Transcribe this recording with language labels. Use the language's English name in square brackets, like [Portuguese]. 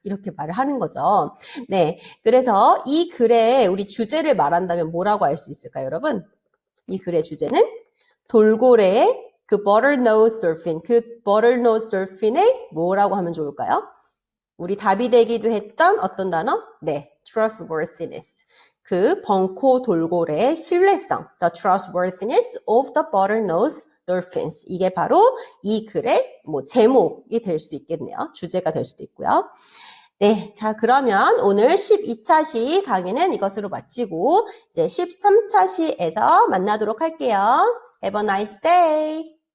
[Korean] 이렇게 말을 하는 거죠. 네. 그래서 이 글의 우리 주제를 말한다면 뭐라고 할 수 있을까요, 여러분? 이 글의 주제는 돌고래의 그 bottlenose dolphin, 그 bottlenose dolphin의 뭐라고 하면 좋을까요? 우리 답이 되기도 했던 어떤 단어? 네, trustworthiness. 그 벙코 돌고래의 신뢰성, [English] the trustworthiness of the bottlenose dolphins. [Korean] 이게 바로 이 글의 뭐 제목이 될 수 있겠네요. 주제가 될 수도 있고요. 네, 자 그러면 오늘 12차 시 강의는 이것으로 마치고 이제 13차 시에서 만나도록 할게요. [English] Have a nice day.